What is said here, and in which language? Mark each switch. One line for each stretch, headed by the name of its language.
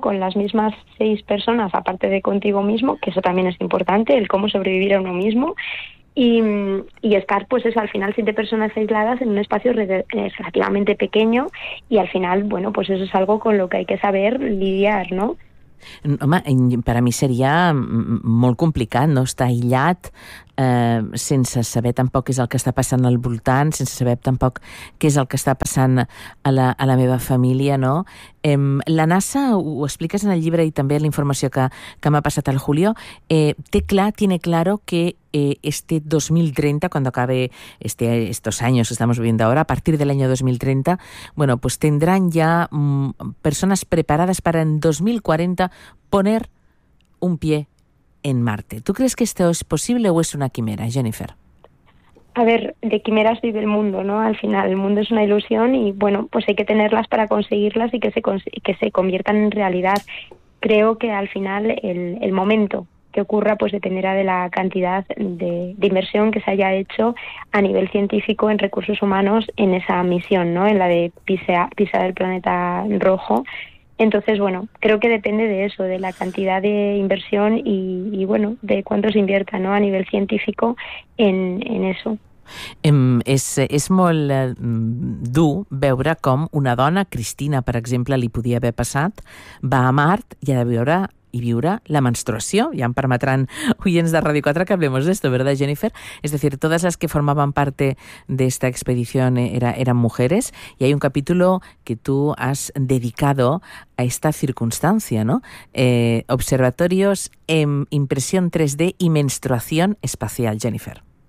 Spanish: Con las mismas seis personas, aparte de contigo mismo, que eso también es importante, el cómo sobrevivir a uno mismo. Y estar, pues eso, al final siete personas aisladas en un espacio relativamente pequeño, y al final, bueno, pues eso es algo con lo que hay que saber lidiar, ¿no?
Catalan: Home, per a mi seria molt complicat, no? Estar aïllat sense saber tampoc què és el que està passant al voltant, sense saber tampoc què és el que està passant a la meva família, no? La NASA, ho expliques en el llibre i també la informació que m'ha passat al Julio,
Spanish: tiene claro que este 2030, cuando acabe estos años que estamos viviendo ahora, a partir del año 2030, bueno, pues tendrán ya personas preparadas para en 2040 poner un pie en Marte. ¿Tú crees que esto es posible o es una quimera, Jennifer? A ver, de quimeras vive el mundo, ¿no? Al final, el mundo es una ilusión y, bueno, pues hay que tenerlas para conseguirlas y que se conviertan en realidad. Creo que al final el momento que ocurra, pues dependerá de la cantidad de inversión que se haya hecho a nivel científico en recursos humanos en esa misión, ¿no? En la de pisar el planeta rojo. Entonces, bueno, creo que depende de eso, de la cantidad de inversión y bueno, de cuánto se invierta, ¿no? A nivel científico en eso.
Catalan: És molt dur veure com una dona, Cristina, per exemple, li podia haver passat, va a Mart i ha de veure y viure la menstruació. Ja em permetran oients de Radio 4
Spanish: que hablemos de esto, ¿verdad,
Catalan: Jennifer?
Spanish: Es decir, todas las que formaban parte de esta expedición eran mujeres, y hay un capítulo que tú has dedicado a esta circunstancia, ¿no? Observatorios en impresión 3D y menstruación espacial, Jennifer.